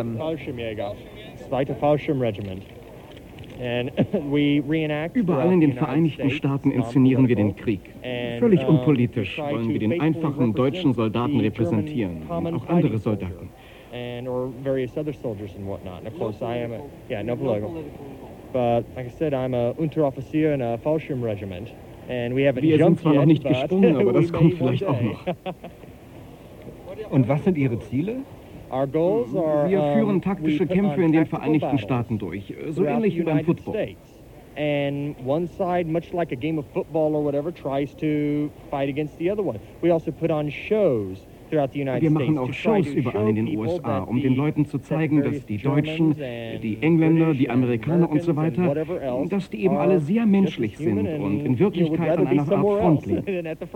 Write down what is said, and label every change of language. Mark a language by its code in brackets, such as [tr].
[de] Fallschirmjäger, zweite Fallschirmregiment. [en] And we reenact. [de] Überall in den Vereinigten Staaten inszenieren wir den Krieg. Völlig unpolitisch wollen wir den einfachen deutschen Soldaten repräsentieren und auch andere Soldaten. [en] And or various other soldiers and whatnot. And of course, I am no political. But like I said, I'm a Unteroffizier in a Fallschirmregiment, and we haven't jumped yet. [de] Wir sind zwar noch nicht gesprungen, aber das kommt vielleicht auch noch. Und was sind Ihre Ziele? Wir führen taktische Kämpfe in den Vereinigten Staaten durch, so ähnlich wie beim Football. [en] And one side, much like a game of football or whatever, tries to fight against the other one. We also put on shows throughout the United States. [de] Wir machen auch Shows überall in den USA, um den Leuten zu zeigen, dass die Deutschen, die Engländer, die Amerikaner und so weiter, dass die eben alle sehr menschlich sind und in Wirklichkeit an einer Art Front liegen.